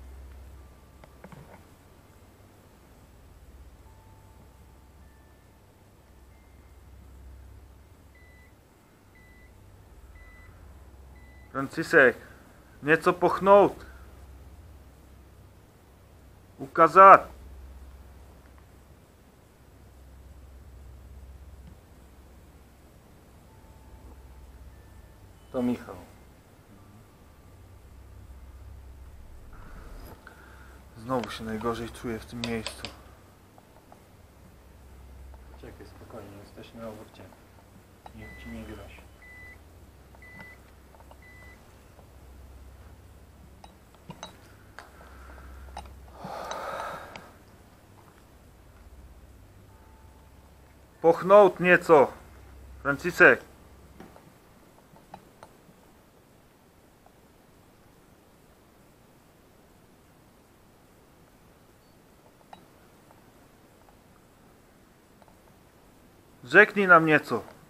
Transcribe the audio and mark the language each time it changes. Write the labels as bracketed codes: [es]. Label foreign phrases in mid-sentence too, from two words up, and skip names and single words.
[cs] Franciszek, něco pochnout. Ukazat. [pl] To Michał. Znowu się najgorzej czuję w tym miejscu. Czekaj, spokojnie, jesteśmy obok ciebie. Niech ci nie grozi. [cs] Pochnout něco. Franciszek. Řekni nam něco.